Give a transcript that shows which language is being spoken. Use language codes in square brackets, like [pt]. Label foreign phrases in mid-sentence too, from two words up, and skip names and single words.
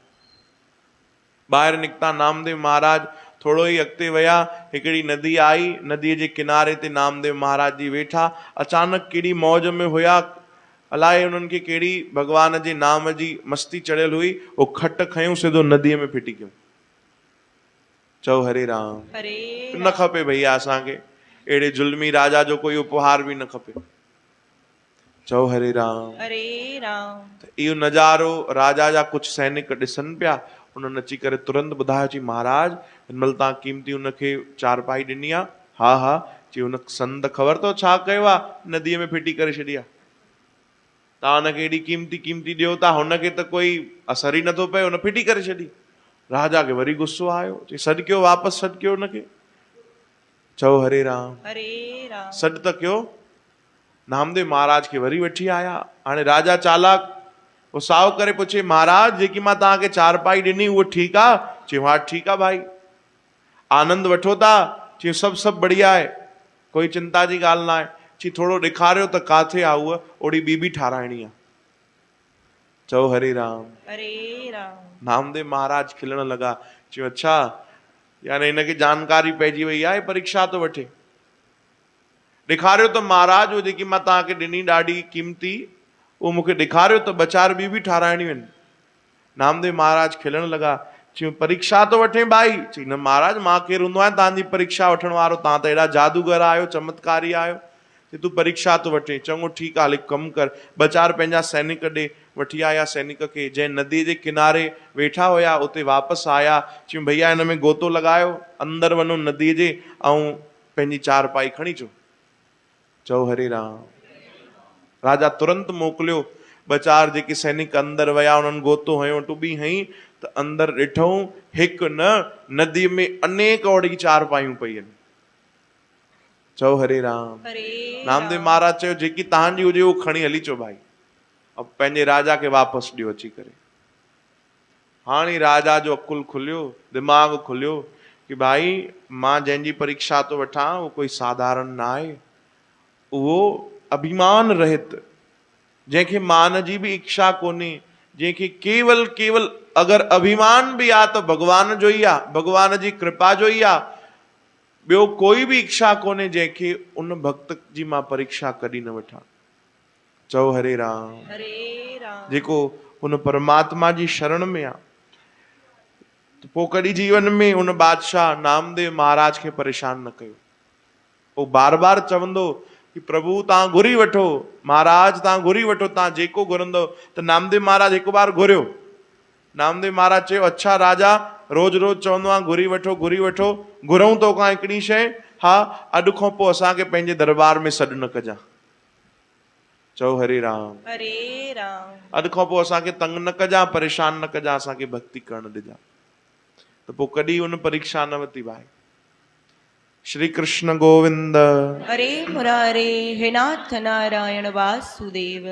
[sd] ॿाहिरि निकिता नामदेव महाराज, थोरो ई अॻिते विया, हिकिड़ी नदी आई। नदीअ जे किनारे ते नामदेव महाराज जी वेठा। अचानक कहिड़ी मौज में हुया, अलाए उन्हनि खे कहिड़ी भॻवान जे नाम जी मस्ती चढ़ियल हुई। उहो खट खयूं, सिधो नदीअ में फिटी कयूं। चओ हरे राम। हरे न खपे भैया असांखे अहिड़े ज़ुल्मी राजा जो कोई उपहार बि न खपे। चओ हरे राम। हरे राम। इहो नज़ारो राजा जा कुझु सैनिक ॾिसनि पिया। उन्हनि अची करे तुरंत ॿुधायो, चई महाराज हिन महिल तव्हां क़ीमती उनखे चारपाई ॾिनी आहे? हा हा। चई हुन संत ख़बर अथव छा कयो आहे? नदीअ में फिटी करे छॾी आहे। तव्हां हुनखे एॾी क़ीमती क़ीमती ॾियो था, हुनखे त कोई असर ई नथो पए, हुन फिटी करे छॾी। राजा खे वरी गुस्सो आयो, चई सॾु कयो, वापसि सॾु कयो हुनखे। चओ हरे राम। हरे राम। सॾु त कयो। नामदेव महाराज खे वरी वठी आया। हाणे राजा चालाक, वो साव करे पुछे, महाराज जेकी मां तव्हांखे चारपाई ॾिनी उहो ठीकु आहे? चयो हा ठीकु आहे भाई। आनंद वठो था? चयो सभु बढ़िया आहे, कोई चिंता जी ॻाल्हि न आहे। चई थोरो ॾेखारियो त काथे आहे उहा, ओड़ी ॿी ठाराइणी आहे। चओ हरे राम। हरे राम। नामदेव महाराज खिलण लॻा। चयो अच्छा, यानी हिनखे जानकारी पइजी वई आहे, परीक्षा थो वठे। ॾेखारियो त महाराज, उहो जेकी मां तव्हांखे ॾिनी ॾाढी क़ीमती, उहो मूंखे ॾेखारियो त ॿ-4 ॿी ठाराइणियूं आहिनि। नामदेव महाराज खिलण लॻा। चयो परीक्षा थो वठे भाई? चई न महाराज, मां केरु हूंदो आहियां तव्हांजी परीक्षा वठण वारो? तव्हां त एॾा जादूगर आहियो, चमत्कारी आहियो। चई तूं परीक्षा थो वठे? चङो ठीकु आहे, हल हिकु कमु कर, 2-4 पंहिंजा सैनिक ॾे। वठी आया सैनिक खे, जंहिं नदीअ जे किनारे वेठा हुया उते वापसि आया। चयूं भैया हिन में गोतो लॻायो, अंदरि वञो नदीअ जे, ऐं पंहिंजी चारपाई खणी अचो। चओ हरे राम। राजा तुरंत मोकिलियो। 2-4 जेके सैनिक अंदरि विया, उन्हनि गोतो हयो, टुॿी हई त अंदरि ॾिठऊं हिकु न, नदीअ में अनेक ओड़ी चारपायूं पई आहिनि। चओ हरे राम। नामदेव महाराज चयो जेकी तव्हांजी हुजे उहो खणी हली अचो भाई, अब पंहिंजे राजा खे वापसि ॾियो अची करे। हाणे राजा जो अकुल खुलियो, दिमाग़ खुलियो कि भाई मां जंहिंजी परीक्षा थो वठां उहो कोई साधारण न आहे। उहो अभिमान रहित, जंहिंखे मान जी बि इच्छा कोन्हे, जंहिंखे केवल अगरि अभिमान बि आहे त भॻवान जो ई आहे, भॻवान जी कृपा जो ई आहे। ॿियो कोई बि इच्छा कोन्हे जंहिंखे उन भक्त जी मां परीक्षा कॾहिं न वठां। चओ हरे राम। हरे राम। जेको उन परमात्मा जी शरण में आहे, त पोइ कॾहिं जीवन में उन बादशाह नामदेव महाराज खे परेशान न कयो। उहो बार बार चवंदो कि प्रभु तव्हां घुरी वठो, महाराज तव्हां घुरी वठो, तव्हां जेको घुरंदो। त नामदेव महाराज हिकु बार घुरियो। नामदेव महाराज चयो अच्छा राजा, रोज़ चवंदो आहे घुरी वठो घुरी वठो, घुरूं तोखां हिकिड़ी शइ, हा अॼु खां पोइ असांखे पंहिंजे दरबार में सॾु न कजां। चओ हरे राम। हरे राम। अॼु खां पोइ असांखे तंग न कजां, परेशान न कजां, असांखे भक्ति करण ॾिजां। त पोइ कॾहिं उन परीक्षा न वरिती भाई। श्री कृष्ण गोविंद। हरे मुरारे हे नाथ नारायण वासुदेव।